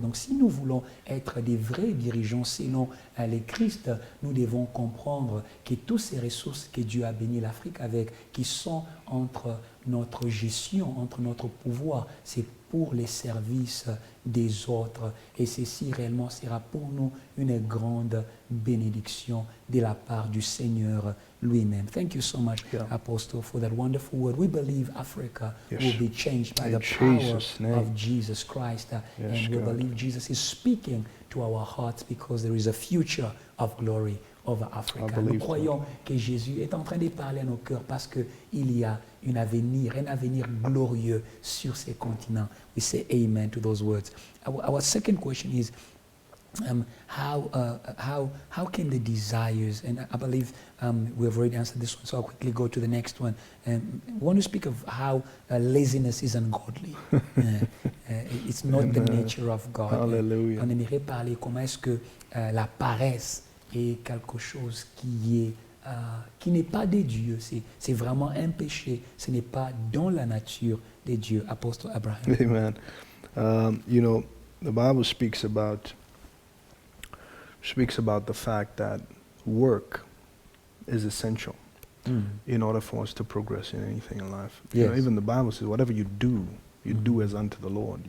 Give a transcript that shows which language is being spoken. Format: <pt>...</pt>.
<fr>Donc, si nous voulons être des vrais dirigeants selon les Christ, nous devons comprendre que toutes ces ressources que Dieu a béni l'Afrique avec, qui sont entre notre gestion, entre notre pouvoir, c'est pour les services des autres. Et ceci réellement sera pour nous une grande bénédiction de la part du Seigneur lui-même.</fr> <en>Thank you so much, Apostle, for that wonderful word. We believe Africa will be changed by the power of Jesus Christ. And we believe Jesus is speaking to our hearts because there is a future of glory over Africa.</en> <fr>Nous croyons que Jésus est en train de parler à nos cœurs parce qu'il y a un avenir glorieux sur ces continents.</fr> <en>We say amen to those words. Our second question is, how can the desires, and I believe we have already answered this one, so I'll quickly go to the next one. We want to speak of how laziness is ungodly. It's not the nature of God. Hallelujah.</en> <fr>On aimerait parler comment est-ce que la paresse est quelque chose qui n'est pas de Dieu. C'est vraiment un péché. Ce n'est pas dans la nature de Dieu.</fr> <en>Apostle Abraham. Amen. You know, the Bible speaks about the fact that work is essential in order for us to progress in anything in life. Yes. You know, even the Bible says, whatever you do as unto the Lord.</en>